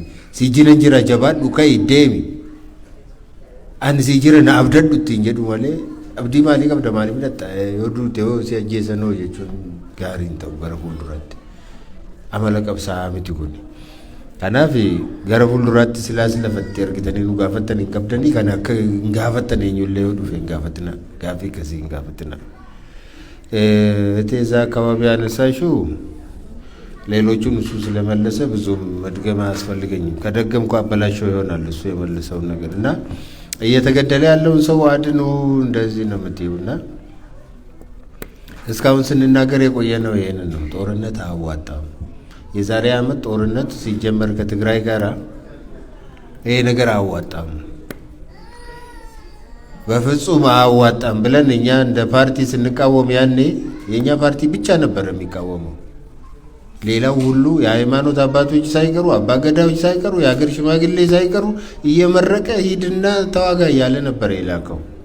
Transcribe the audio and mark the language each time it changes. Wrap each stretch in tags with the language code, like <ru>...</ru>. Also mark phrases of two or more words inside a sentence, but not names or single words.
<om>Si jira jira jabaadhu ka'ii deemi. Ani si jira na abdadhu ittiin jedhu malee abdii maalii qabda maalii fudhatta yoo duute yoo si ajjeesanoo jechuun gaarii hin ta'u gara fuulduraatti. Amala qabsaa'aa miti kun. Kanaaf gara fuulduraatti silaas lafatti argitanii nu gaafattan hin qabdanii kan akka hin gaafattan eenyullee yoo dhufe hin gaafatina gaaffii akkasii hin gaafatina.</om> <am>እዛ አካባቢ ያነሳሽው ሌሎቹን እሱ ስለመለሰ ብዙም መድገም አያስፈልገኝም። ከደገምኩ አበላሽው ይሆናል እሱ የመለሰው ነገር እና እየተገደለ ያለውን ሰው አድኖ እንደዚህ ነው የምትይውና እስካሁን ስንናገር የቆየነው ይሄንን ነው። ጦርነት አያዋጣም። የዛሬ ዓመት ጦርነት ሲጀመር ከትግራይ ጋራ ይሄ ነገር አያዋጣም፣ በፍጹም አያዋጣም ብለን እኛ እንደ ፓርቲ ስንቃወም ያኔ የኛ ፓርቲ ብቻ ነበር የሚቃወመው። ሌላው ሁሉ የሃይማኖት አባቶች ሳይቀሩ አባገዳዎች ሳይቀሩ የሀገር ሽማግሌ ሳይቀሩ እየመረቀ ሂድና ተዋጋ እያለ ነበር የላከው።</am>